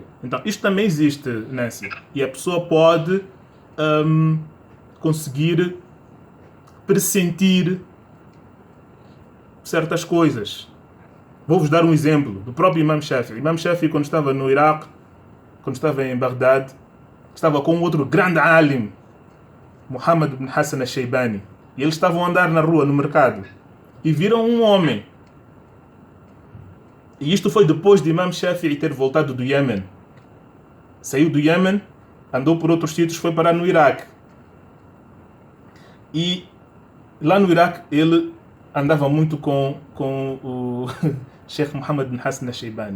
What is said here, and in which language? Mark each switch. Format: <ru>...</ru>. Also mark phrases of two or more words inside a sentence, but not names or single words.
<pt>Então, isto também existe, Nancy, e a pessoa pode conseguir pressentir certas coisas. Vou-vos dar um exemplo do próprio Imam Shafi'i. Imam Shafi'i, quando estava no Iraque, quando estava em Bagdade, estava com outro grande alim, Muhammad ibn Hassan al-Shaybani. E eles estavam a andar na rua, no mercado, e viram um homem. E isto foi depois de Imam Shafi'i ter voltado do Iêmen. Saiu do Iêmen, andou por outros sítios, foi parar no Iraque. E lá no Iraque ele andava muito com o Sheikh Muhammad bin Hassan al-Shaybani.</pt>